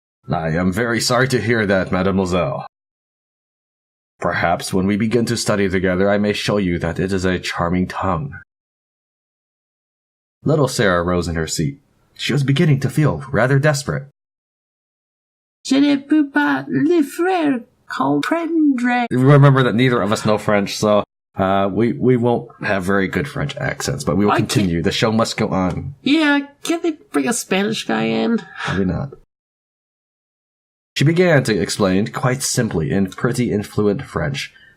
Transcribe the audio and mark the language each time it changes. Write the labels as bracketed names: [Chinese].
[English] "I am very sorry to hear that, mademoiselle. Perhaps when we begin to study together, I may show you that it is a charming tongue." Little Sarah rose in her seat. She was beginning to feel rather desperate. [French] Je ne peux pas le faire comprendre. [English] Remember that neither of us know French, so we won't have very good French accents, but we will continue. The show must go on. Yeah, can't they bring a Spanish guy in? Probably not. She began to explain quite simply in pretty and fluent French.